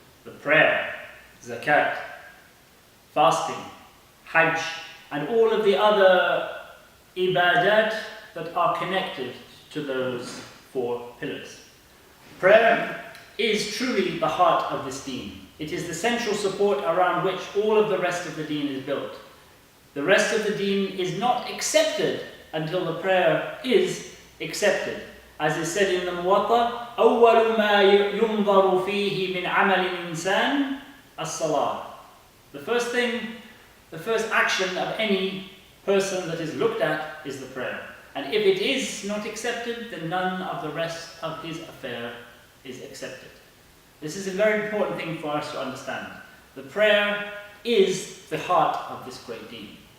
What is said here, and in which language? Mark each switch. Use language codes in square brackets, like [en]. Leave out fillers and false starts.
[en] The prayer, zakat, fasting, hajj, and all of the other ibadat that are connected to those four pillars. Prayer is truly the heart of this deen. It is the central support around which all of the rest of the deen is built. The rest of the deen is not accepted until the prayer is accepted. As is said in the Muwatta, [ar] أول ما ينظر فيه من عمل الإنسان الصلاة. [en] The first action of any person that is looked at is the prayer. And if it is not accepted, then none of the rest of his affair is accepted. This is a very important thing for us to understand. The prayer is the heart of this great deen.